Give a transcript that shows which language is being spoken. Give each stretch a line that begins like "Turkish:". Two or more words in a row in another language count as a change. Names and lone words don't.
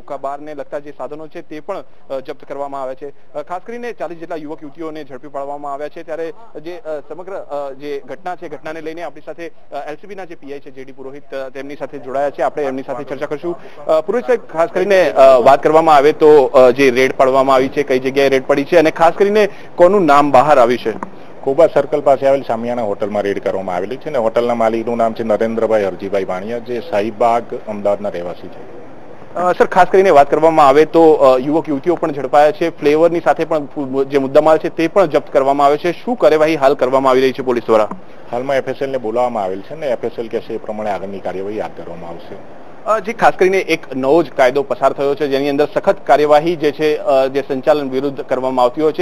Gujarati: હુક્કાબારને લગતા જે સાધનો છે તે પણ જપ્ત કરવામાં આવ્યા છે। ખાસ કરીને 40 જેટલા યુવક યુવતીઓને ઝડપી પાડવામાં આવ્યા છે। ત્યારે જે સમગ્ર જે ઘટના છે ઘટનાને લઈને આપણી સાથે એલસીબીના જે પીઆઈ છે જેડી પુરોહિત તેમની સાથે જોડાયા છે। આપણે એમની સાથે ચર્ચા કરશું। પુરોહિત સાહેબ, ખાસ કરીને વાત કરવામાં આવે તો જે રેડ પાડવામાં આવી છે, કઈ જગ્યાએ રેડ પડી છે અને ખાસ કરીને કોનું નામ બહાર આવ્યું છે? કોબા સર્કલ પાસ આવેલ સામિયાના હોટલ में રેડ કરવામાં આવેલી છે ને હોટલના માલિકનું નામ છે નરેન્દ્રભાઈ હરજીભાઈ વાણિયા, જે શાહીબાગ અમદાવાદના રહેવાસી છે। સર, ખાસ કરીને વાત કરવામાં આવે તો યુવક યુવતીઓ પણ ઝડપાયા છે, ફ્લેવરની સાથે પણ જે મુદ્દામાલ છે તે પણ જપ્ત કરવામાં આવે છે। શું કાર્યવાહી હાલ કરવામાં આવી રહી છે પોલીસ દ્વારા? હાલમાં એફએસએલ ને બોલાવવામાં આવેલ છે ને એફએસએલ કહેશે એ પ્રમાણે આગળની કાર્યવાહી હાથ ધરવામાં આવશે। જે ખાસ કરીને એક નવો જ કાયદો પસાર થયો છે જેની અંદર સખત કાર્યવાહી જે છે જે સંચાલન વિરુદ્ધ કરવામાં આવતી હોય છે।